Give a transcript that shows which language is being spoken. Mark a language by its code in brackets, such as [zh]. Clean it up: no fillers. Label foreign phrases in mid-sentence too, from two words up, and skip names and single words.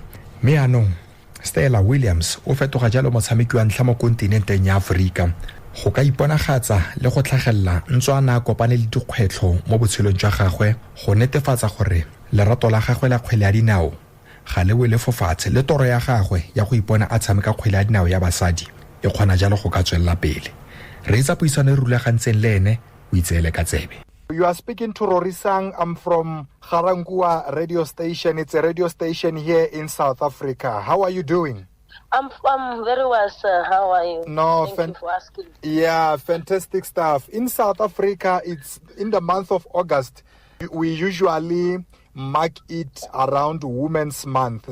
[tn] Mme anong Stella Williams o fetoga jalo motshameki wa ntlha mo kontinenteng ya Aforika go ka iponagatsa le go tlhagelela ntswana a kopane le dikgwetlho mo botshelong jwa gagwe go netefatsa gore lerato la gagwe la kgwele ya dinao ga le wele fofatshe le toro ya gagwe ya go ipona a tshameka kgwele ya dinao ya basadi e kgona jalo go ka tswelela pele. Re itsa puisano e rulagantseng le ene o itseele ka tsebe. [en] You are speaking to Rorisang. I'm from Ga-Rankuwa radio station. It's a radio station here in South Africa. How are you doing? I'm very well, sir. How are you? No, Thank you for asking. Yeah, fantastic stuff. In South Africa, it's in the month of August. We usually mark it around Women's Month.